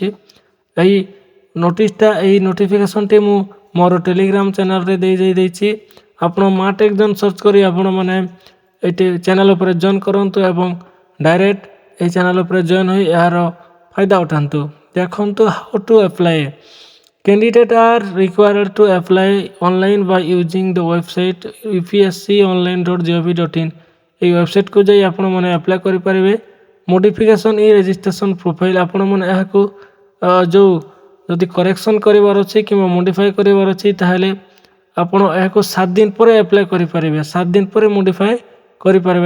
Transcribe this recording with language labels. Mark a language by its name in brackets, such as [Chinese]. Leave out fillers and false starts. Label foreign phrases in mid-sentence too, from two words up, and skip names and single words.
[Odia] ଏହି ନୋଟିସ୍ଟା ଏହି ନୋଟିଫିକେସନ୍ଟି ମୁଁ ମୋର ଟେଲିଗ୍ରାମ ଚ୍ୟାନେଲରେ ଦେଇଛି। ଆପଣ ମାର୍ଟ ଏକ୍ଜାମ୍ ସର୍ଚ୍ଚ କରି ଆପଣମାନେ ଏଇଠି ଚ୍ୟାନେଲ୍ ଉପରେ ଜଏନ୍ କରନ୍ତୁ ଏବଂ ଡାଇରେକ୍ଟ ଏହି ଚ୍ୟାନେଲ୍ ଉପରେ ଜଏନ୍ ହୋଇ ଏହାର ଫାଇଦା ଉଠାନ୍ତୁ। ଦେଖନ୍ତୁ [English] how to apply. Candidates are required to apply online by using the website upsconline.gov.in। [Odia] এই ୱେବସାଇଟ୍କୁ ଯାଇ ଆପଣମାନେ ଆପ୍ଲାଏ କରିପାରିବେ। [English] modification e registration profile [Odia] ଆପଣମାନେ ଏହାକୁ ଯେଉଁ ଯଦି କରେକ୍ସନ୍ କରିବାର ଅଛି କିମ୍ବା ମୋଡ଼ିଫାଏ କରିବାର ଅଛି ତାହେଲେ ଆପଣ ଏହାକୁ 7 ଦିନ ପରେ ଆପ୍ଲାଏ କରିପାରିବେ। 7 ଦିନ ପରେ ମୋଡ଼ିଫାଏ କରିପାରିବେ।